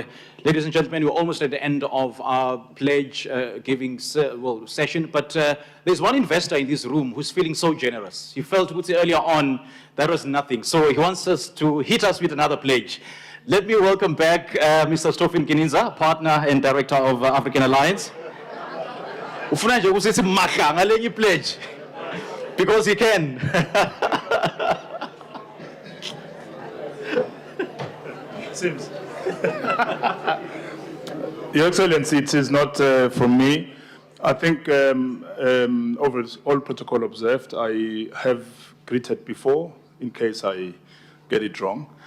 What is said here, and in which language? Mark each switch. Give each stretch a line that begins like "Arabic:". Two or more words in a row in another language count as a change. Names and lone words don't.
English: Ladies and gentlemen, we're almost at the end of our pledge giving session, but there's one investor in this room who's feeling so generous. He felt earlier on that was nothing, so he wants us to hit us with another pledge. Let me welcome back Mr. Stofin Gininza, partner and director of African Alliance.
Swati: Ufuna nje ukuthi mahla ngalenye pledge
English: because he can. Seems. Your Excellency, it is not from me. I think over all protocol observed, I have greeted before in case I get it wrong.